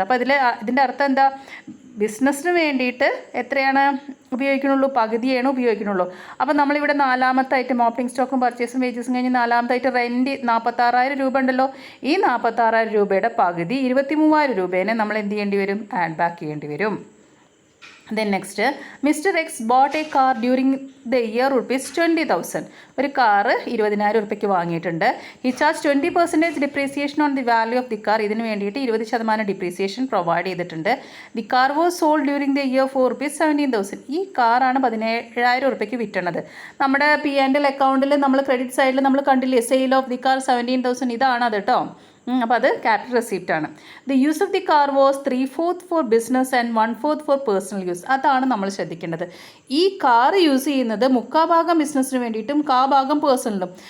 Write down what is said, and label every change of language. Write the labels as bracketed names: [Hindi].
[Malayalam] അപ്പോൾ ഇതിൻ്റെ അർത്ഥം എന്താ, ബിസിനസ്സിന് വേണ്ടിയിട്ട് എത്രയാണ് ഉപയോഗിക്കണുള്ളൂ, പകുതിയാണ് ഉപയോഗിക്കണുള്ളൂ. അപ്പോൾ നമ്മളിവിടെ 4ാമത്തെ ഐറ്റം ഓപ്പണിംഗ് സ്റ്റോക്കും പർച്ചേസും വേജസും കഴിഞ്ഞ് 4ാമത്തെ ഐറ്റം റെൻറ്റ് 46,000 രൂപ ഉണ്ടല്ലോ. ഈ 46,000 രൂപയുടെ പകുതി 23,000 രൂപേനെ നമ്മൾ എന്ത് ചെയ്യേണ്ടി വരും, ആഡ് ബാക്ക് ചെയ്യേണ്ടി വരും. [English] Then next, Mr. X bought a car during the year ₹20,000. [Malayalam] ഒരു കാറ് 20,000 രൂപയ്ക്ക് വാങ്ങിയിട്ടുണ്ട്. [English] He charged 20% depreciation on the value of the car. [Malayalam] ഇതിന് വേണ്ടിയിട്ട് 20% ഡിപ്രീസിയേഷൻ പ്രൊവൈഡ് ചെയ്തിട്ടുണ്ട്. [English] The car was sold during the year for ₹17,000. [Malayalam] ഈ കാറാണ് 17,000 രൂപയ്ക്ക് വിറ്റണത്. നമ്മുടെ P&L അക്കൗണ്ടിൽ നമ്മൾ ക്രെഡിറ്റ് സൈഡിൽ നമ്മൾ കണ്ടില്ലേ, [English] sale of the car [Malayalam] 17,000, ഇതാണത് കേട്ടോ. അപ്പോൾ അത് ക്യാപിറ്റൽ റെസിപ്റ്റ് ആണ്. [English] The use of the car was 3/4 for business and 1/4 for personal use. [Malayalam] അതാണ് നമ്മൾ ശ്രദ്ധിക്കേണ്ടത്. ഈ കാർ യൂസ് ചെയ്യുന്നത് 3/4 ബിസിനസ്സിന് വേണ്ടിയിട്ടും 1/4 പേഴ്സണലും.